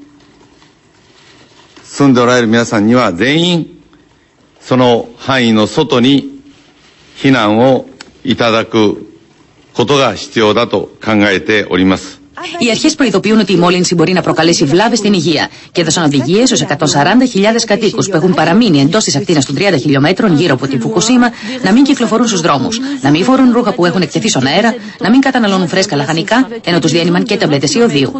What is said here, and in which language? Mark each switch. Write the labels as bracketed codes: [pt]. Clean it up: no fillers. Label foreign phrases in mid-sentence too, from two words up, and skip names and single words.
[ja] 住んでおられる皆さんには全員、その範囲の外に避難をいただくことが必要だと考えております。 [el] Οι αρχές προειδοποιούν ότι η μόλυνση μπορεί να προκαλέσει βλάβες στην υγεία και έδωσαν οδηγίες στους 140.000 κατοίκους που έχουν παραμείνει εντός της ακτίνας των 30 χιλιόμετρων γύρω από τη Φουκουσίμα να μην κυκλοφορούν στους δρόμους, να μην φορούν ρούχα που έχουν εκτεθεί στον αέρα, να μην καταναλώνουν φρέσκα λαχανικά, ενώ τους διένυμαν και ταμπλέτες ιωδίου.